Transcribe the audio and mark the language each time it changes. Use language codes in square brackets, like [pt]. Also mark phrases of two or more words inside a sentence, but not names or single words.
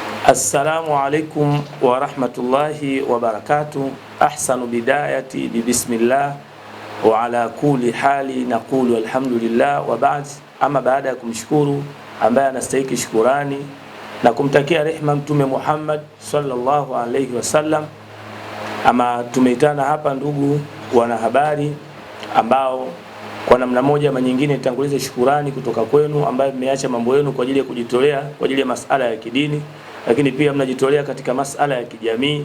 [ar] السلام عليكم ورحمة الله وبركاته. أحسن بداية بسم الله وعلى كل حال نقول الحمد لله وبعد. [sw] Ama baada ya kumshukuru ambaye anastahili shukurani na kumtakia rehema Mtume Muhammad [ar] صلى الله عليه وسلم, [sw] ama tumeitana hapa ndugu wanahabari ambao kwa namna moja ama nyingine nitangulize shukurani kutoka kwenu ambaye mmeacha mambo yenu kwa ajili ya kujitolea kwa ajili ya masala ya kidini, lakini pia mnajitolea katika masala ya kijamii.